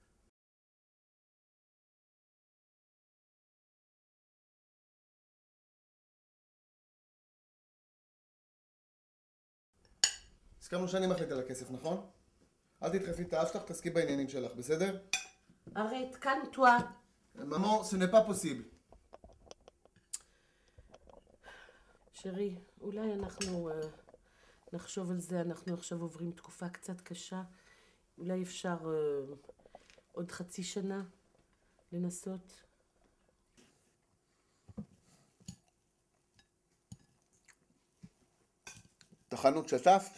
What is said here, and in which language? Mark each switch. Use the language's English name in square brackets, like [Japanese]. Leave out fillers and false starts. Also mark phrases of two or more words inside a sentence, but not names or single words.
[Hebrew] הסכמנו שאני מחליט על הכסף, נכון? אל תדחפי את האף שלך, תעסקי בעניינים שלך, בסדר? ארט, [French] calme-toi. Maman, ce n'est pas possible. [Hebrew] שרי, אולי אנחנו נחשוב על זה, אנחנו עכשיו עוברים תקופה קצת קשה. אולי אפשר עוד חצי שנה לנסות. את החנות שטפת?